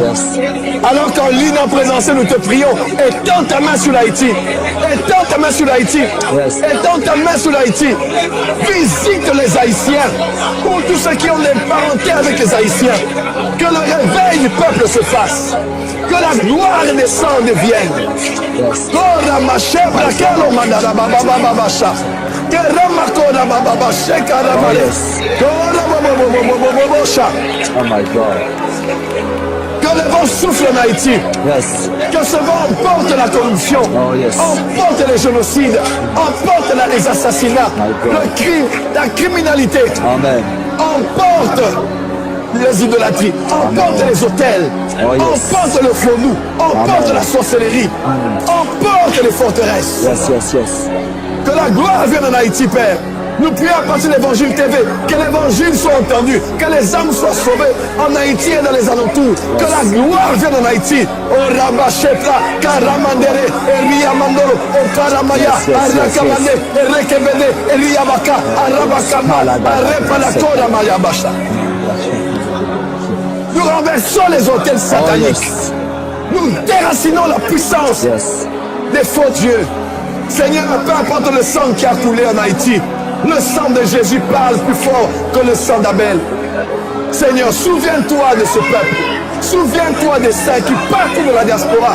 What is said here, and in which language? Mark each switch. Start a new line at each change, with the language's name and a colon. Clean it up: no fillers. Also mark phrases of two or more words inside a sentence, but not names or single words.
French: Alors qu'en ligne en présence, nous te prions. Étends ta main sur l'Haïti. Étends ta main sur l'Haïti. Étends ta main sur l'Haïti. Visite les Haïtiens. Pour tous ceux qui ont des parentés avec les Haïtiens. Que le réveil du peuple se fasse. Que la gloire descende et vienne. Kora mashebra kelo mandara baba baba basha. Kerama kora baba basha karabale. Kora baba baba basha.
English: Oh my God.
French: Que le vent souffle en Haïti. Yes. Que ce vent emporte la corruption.
English: Oh yes.
French: Emporte les génocides. Emporte les assassinats.
English: My God.
French: Le crime, la criminalité. Amen. emporte les idolâtries, emporte les hôtels, emporte le faux nous, emporte la sorcellerie, emporte les forteresses. Que la gloire vienne en Haïti, Père. Nous prions à partir de l'Évangile TV, que l'Évangile soit entendu, que les âmes soient sauvées en Haïti et dans les alentours. Que la gloire vienne en Haïti. Oh Rabachepla, Karamandere, Eriamandoro, oh Karamaya, Arakamane, Erekebede, Eriabaka, Arabakama, Arepalakora Mayabasha. Nous renversons les hôtels sataniques. Nous déracinons la puissance des faux dieux. Seigneur, peu importe le sang qui a coulé en Haïti, le sang de Jésus parle plus fort que le sang d'Abel. Seigneur, souviens-toi de ce peuple. Souviens-toi des saints qui partent de la diaspora.